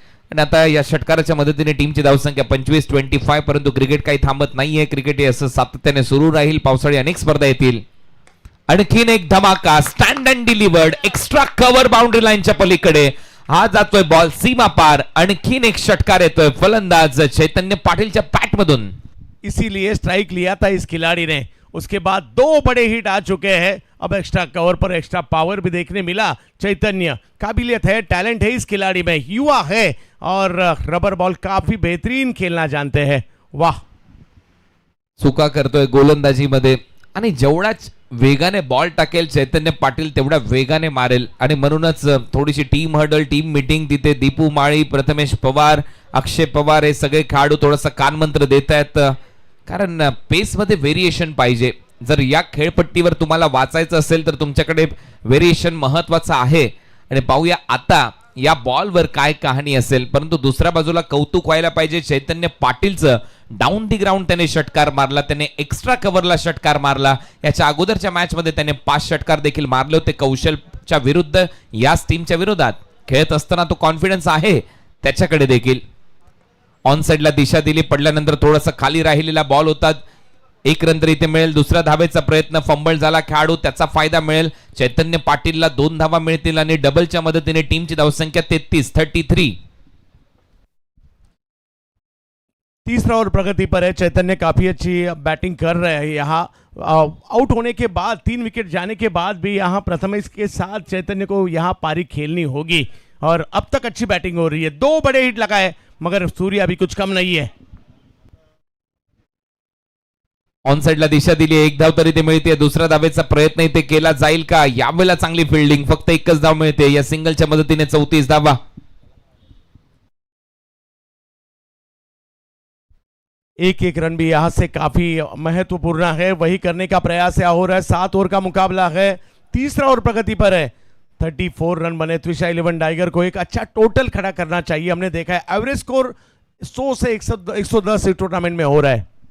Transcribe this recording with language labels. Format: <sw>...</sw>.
<mr>आणि आता या षटकाराच्या मदतीने टीमची धावसंख्या 25-25, परंतु क्रिकेट काही थांबत नाहीये. क्रिकेट हे असं सातत्याने सुरू राहील. पावसाळी अनेक स्पर्धा येतील. आणखीन एक धमाका, stand and delivered, extra cover boundary लाईनच्या पलीकडे हा जातोय बॉल सीमा पार. आणखीन एक षटकार येतोय फलंदाज चैतन्य पाटीलच्या पॅट मधून.</mr> <hi>इसीलिए स्ट्राइक लिया था इस खिलाड़ी ने. उसके बाद 2 बड़े हिट आ चुके हैं. अब एक्स्ट्रा कवर पर एक्स्ट्रा पावर भी देखने मिला. चैतन्य, काबिलियत है, टैलेंट है इस खिलाड़ी में, युवा है और रबर बॉल काफी बेहतरीन खेलना जानते हैं. वाह,</hi> <mr>चुका करतोय गोलंदाजीमध्ये आणि जेवढाच वेगाने बॉल टाकेल चैतन्य पाटील तेवढ्या वेगाने मारेल. आणि म्हणूनच थोडीशी टीम हर्डल, टीम मीटिंग तिथे दीपू माळी, प्रथमेश पवार, अक्षय पवार हे सगळे खेळाडू थोडासा कानमंत्र देत आहेत. कारण पेस मध्ये व्हेरिएशन पाहिजे. जर या खेळपट्टीवर तुम्हाला वाचायचं असेल तर तुमच्याकडे व्हेरिएशन महत्वाचं आहे. आणि पाहूया आता या बॉलवर काय कहाणी असेल. परंतु दुसऱ्या बाजूला कौतुक व्हायला पाहिजे चैतन्य पाटीलचं. डाऊन दी ग्राउंड त्याने षटकार मारला, त्याने एक्स्ट्रा कव्हरला षटकार मारला. याच्या अगोदरच्या मॅच मध्ये त्याने 5 षटकार देखील मारले होते कौशलच्या विरुद्ध. याच टीमच्या विरोधात खेळत असताना तो कॉन्फिडन्स आहे त्याच्याकडे देखील. ऑन साइडला दिशा दिली, पडल्यानंतर थोडासा खाली राहिलेला बॉल होता. 1 रन तरी इथे मिळेल. दुसऱ्या धावेचा प्रयत्न, फंबल झाला खेळाडू, त्याचा फायदा मिळेल. चैतन्य पाटीलला 2 धावा मिळतील आणि डबलच्या मदतीने टीमची धावसंख्या 33.</mr> <hi>तीसरा ओवर प्रगति पर है. चैतन्य काफी अच्छी बैटिंग कर रहे हैं. यहाँ आउट होने के बाद 3 विकेट जाने के बाद भी यहाँ प्रथमेश के साथ चैतन्य को यहाँ पारी खेलनी होगी और अब तक अच्छी बैटिंग हो रही है. 2 बड़े हिट लगाए मगर सूर्य अभी कुछ कम नहीं है.</hi> <mr>ऑन साइडला दिशा दिली, 1 धाव तरी ते मिळते. दुसऱ्या धावेचा प्रयत्न इथे केला जाईल का? यावेळेला चांगली फिल्डिंग, फक्त 1च धाव मिळते. या सिंगलच्या मदतीने 34 धावा.</mr> <hi>एक रन भी यहाँ से काफी महत्वपूर्ण है, वही करने का प्रयास यहाँ हो रहा है. 7 ओवर का मुकाबला है. तीसरा ओवर प्रगति पर है. 34 रन बने. त्रिशा 11 टाइगर को एक अच्छा टोटल खड़ा करना चाहिए. हमने देखा है एवरेज स्कोर 100 से 110 इस टूर्नामेंट में हो रहा है.</hi>